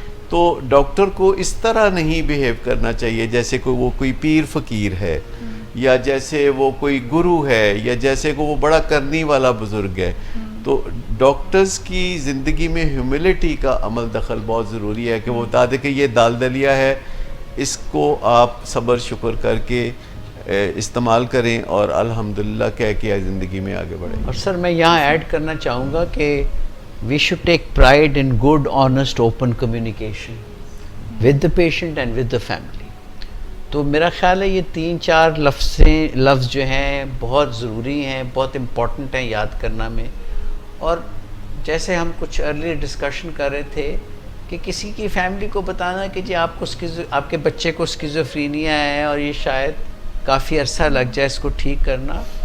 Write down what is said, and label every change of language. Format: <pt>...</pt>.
<ur>تو ڈاکٹر کو اس طرح نہیں بیہیو کرنا چاہیے جیسے وہ کوئی پیر فقیر ہے، یا جیسے وہ کوئی گرو ہے، یا جیسے کہ وہ بڑا کرنی والا بزرگ ہے. تو ڈاکٹرز کی زندگی میں ہیوملٹی کا عمل دخل بہت ضروری ہے کہ وہ بتا دے کہ یہ دال دلیا ہے، اس کو آپ صبر شکر کر کے استعمال کریں اور الحمدللہ کہہ کے زندگی میں آگے بڑھیں. اور سر میں یہاں ایڈ کرنا چاہوں گا کہ</ur> <en>we should take pride in good, honest, open communication with the patient and with the family.</en> <ur>تو میرا خیال ہے یہ 3-4 لفظ جو ہیں بہت ضروری ہیں، بہت امپورٹنٹ ہیں یاد کرنا میں. اور جیسے ہم کچھ ارلی ڈسکشن کر رہے تھے کہ کسی کی فیملی کو بتانا کہ جی آپ کے بچے کو اسکیزوفرینیا ہے اور یہ شاید کافی عرصہ لگ جائے اس کو ٹھیک کرنا.</ur>